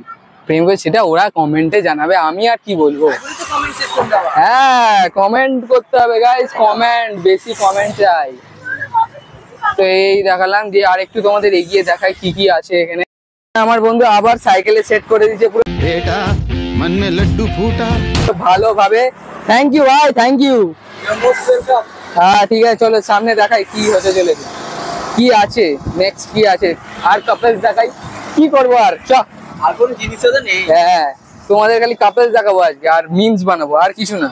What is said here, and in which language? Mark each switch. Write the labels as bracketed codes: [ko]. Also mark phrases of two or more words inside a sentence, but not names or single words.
[bn] প্রেম করে সেটা ওরা কমেন্টে জানাবে, আমি আর কি বলবো। হ্যাঁ কমেন্ট করতে হবে গাইস, কমেন্ট, বেশি কমেন্ট চাই। তো এই দেখালাম, দিয়ে আর একটু তোমাদের এগিয়ে দেখাই কি কি আছে এখানে। আমার বন্ধু আবার সাইকেলে সেট করে দিয়েছে পুরো, [hi] बेटा मन में लड्डू फूटा। [bn] ভালোভাবে। [en] thank you [bn] ভাই, [en] thank you. [bn] হ্যাঁ ঠিক আছে, চলো সামনে দেখাই কি হতে চলেছে, কি আছে নেক্সট, কি আছে। আর কাপলস দেখাই, কি করবো আর, চ। আর কোনো জিনিসও তো নেই। হ্যাঁ তোমাদের খালি কাপলস দেখাবো আজকে, আর মিমস বানাবো, আর কিছু না।